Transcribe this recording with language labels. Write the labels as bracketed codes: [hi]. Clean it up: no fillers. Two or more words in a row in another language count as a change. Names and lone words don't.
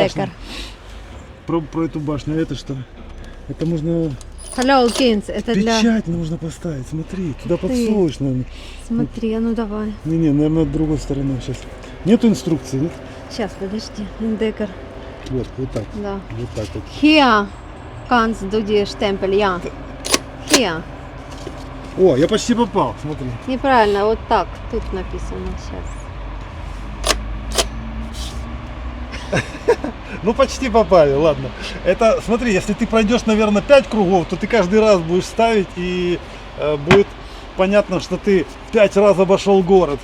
[ru] башня. Про эту башню. А это что? Это можно... Hello, Kings. Это для... Печать нужно поставить. Смотри, туда ты. подсовываешь, наверное. Смотри, а ну давай. Не, наверное, другой стороной сейчас. Нету инструкции, нет? Сейчас, подожди. Эндекер. Вот так. Да. Вот так вот. [de] Hier kannst du die Stempel, ja. Hier. [ru] О, я почти попал, смотри. Неправильно, вот так. Тут написано сейчас. Ну, почти попали, ладно. Это, смотри, если ты пройдешь, наверное, 5 кругов, то ты каждый раз будешь ставить, и будет понятно, что ты 5 раз обошел город.